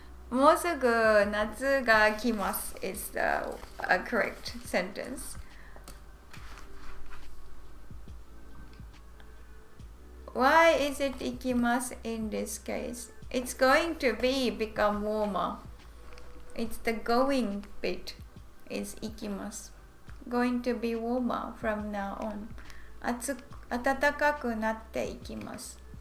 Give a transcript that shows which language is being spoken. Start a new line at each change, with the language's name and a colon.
Japanese: もうすぐ夏が来ます
English: is the correct sentence. Why is it 行きます in this case? It's going to become warmer. It's the going bit is 行きます。 Going to be warmer from now on.
Japanese: 暖かくなっていきます。